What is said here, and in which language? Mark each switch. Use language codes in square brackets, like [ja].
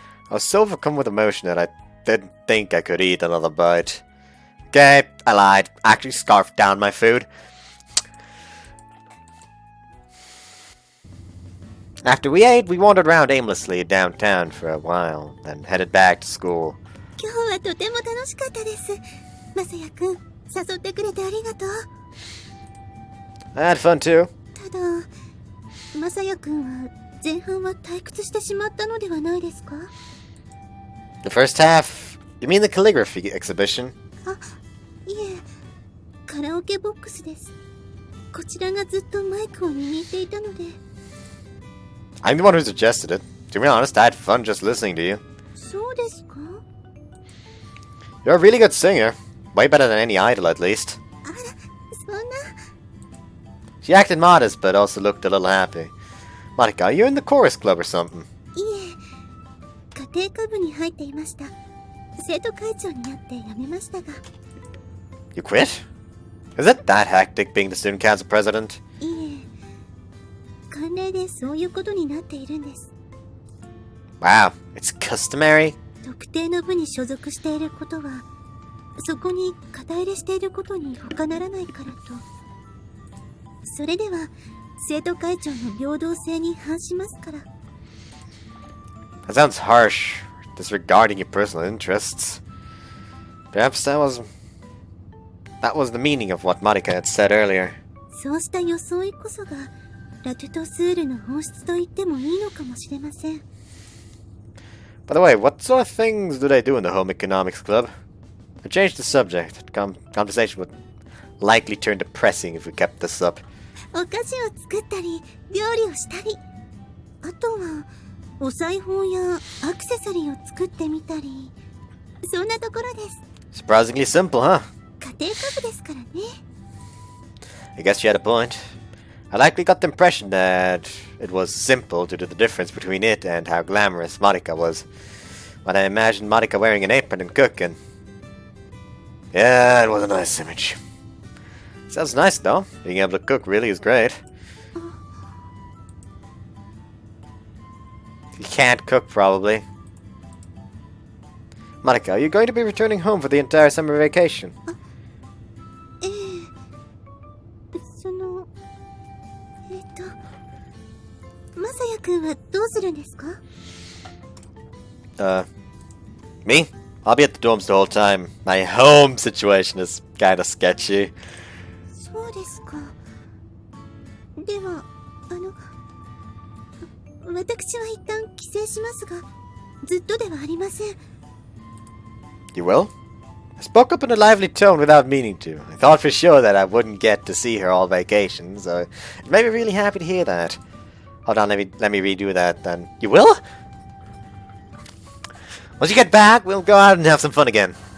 [en] I was so overcome with emotion that I didn't think I could eat another bite. Okay, I lied. I actually scarfed down my food. After we ate, we wandered around aimlessly downtown for a while, then headed back to school. [ja] 今日はとても楽しかったです。まさやくん、誘ってくれてありがとう。 [en] I had fun too. [ja] ただ、まさやくんは前半は退屈してしまったのではないですか？ [en] The first half? You mean the calligraphy exhibition? [ja] あ、いえ、カラオケボックスです。こちらがずっとマイクを握っていたので。 [en] I'm the one who suggested it. To be honest, I had fun just listening to you. [ja] そうですか？ [en] You're a really good singer. Way better than any idol, at least. [ja] あら、そんな。 [en] She acted modest, but also looked a little happy. Marika, are you in the chorus club or something? [ja] いえ、家庭科部に入っていました。生徒会長になって辞めましたが。 [en] You quit? Is it that hectic being the student council president? [ja] いえ、慣例でそういうことになっているんです。 [en] Wow, it's customary? [ja] 特定の部に所属していることは、そこに肩入れしていることに他ならないからと。それでは、生徒会長の平等性に反しますから。 [en] That sounds harsh, disregarding your personal interests. Perhaps that was the meaning of what Marika had said earlier. [ja] そうした装いこそが、ラトゥトスールの本質と言ってもいいのかもしれません。 [en] By the way, what sort of things do they do in the Home Economics Club? I changed the subject. Conversation would likely turn depressing if we kept this up. [ja] お菓子を作ったり、料理をしたり、あとはお裁縫やアクセサリーを作ってみたり、そんなところです。 [en] Surprisingly simple, huh? [ja] 家庭科部ですからね。 [en] I guess you had a point. I likely got the impression that it was simple due to the difference between it and how glamorous Marika was. When I imagined Marika wearing an apron and cooking. Yeah, it was a nice image. Sounds nice though. Being able to cook really is great. You can't cook, probably. Marika, are you going to be returning home for the entire summer vacation? [ja] ええ、その、まさやくんはどうするんですか？ [en] Me? I'll be at the dorms the whole time. My home situation is kinda sketchy. [ja] そうですか。では、私は一旦帰省しますが、ずっとではありません。 [en] You will? I spoke up in a lively tone without meaning to. I thought for sure that I wouldn't get to see her all vacation, so it made me really happy to hear that. Hold on, let me redo that then. You will? Once you get back, we'll go out and have some fun again.